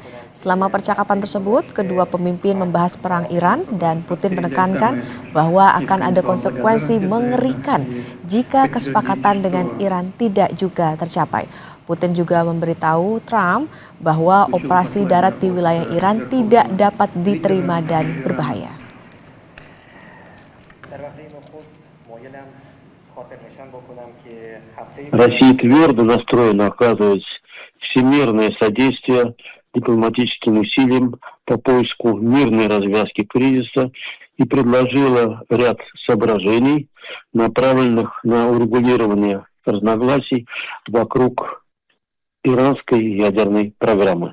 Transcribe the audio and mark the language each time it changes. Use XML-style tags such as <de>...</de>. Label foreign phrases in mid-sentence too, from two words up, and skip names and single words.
<id>Selama percakapan tersebut, kedua pemimpin membahas perang Iran dan Putin menekankan bahwa akan ada konsekuensi mengerikan jika kesepakatan dengan Iran tidak juga tercapai. Putin juga memberitahu Trump bahwa operasi darat di wilayah Iran tidak dapat diterima dan berbahaya.</id> <ru>Россия твердо настроена оказывать всемирное содействие дипломатическим усилиям по поиску мирной развязки кризиса и предложила ряд соображений, направленных на урегулирование разногласий вокруг иранской ядерной программы.</ru>